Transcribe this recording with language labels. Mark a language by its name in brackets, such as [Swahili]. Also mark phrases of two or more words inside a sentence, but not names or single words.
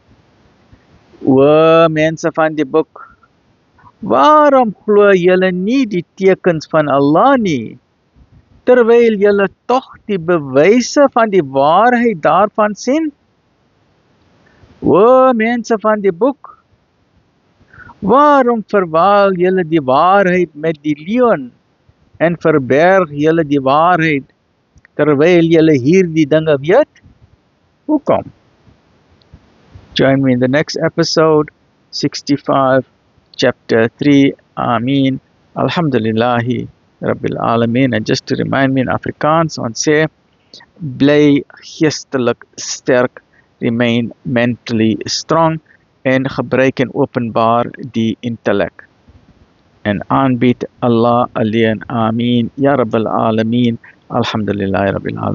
[Afrikaans] O mense van die boek, waarom glo julle nie die tekens van Allah nie, terwyl julle tog die bewyse van die waarheid daarvan sien? O mense van die boek, waarom verwaal julle die waarheid met die leuen en verberg julle die waarheid terwyl julle hierdie dinge weet? Hoekom? [English] Join me in the next episode, 65, chapter 3. [Arabic] Ameen. الحمد لله رب العالمين. [English] And just to remind me in Afrikaans, [Afrikaans] ons sê, bly geestelik sterk, [English] remain mentally strong, [Afrikaans] en gebruik en openbaar die intellek. En aanbied Allah alleen. [Arabic] آمين. يا رب العالمين. الحمد لله رب العالمين.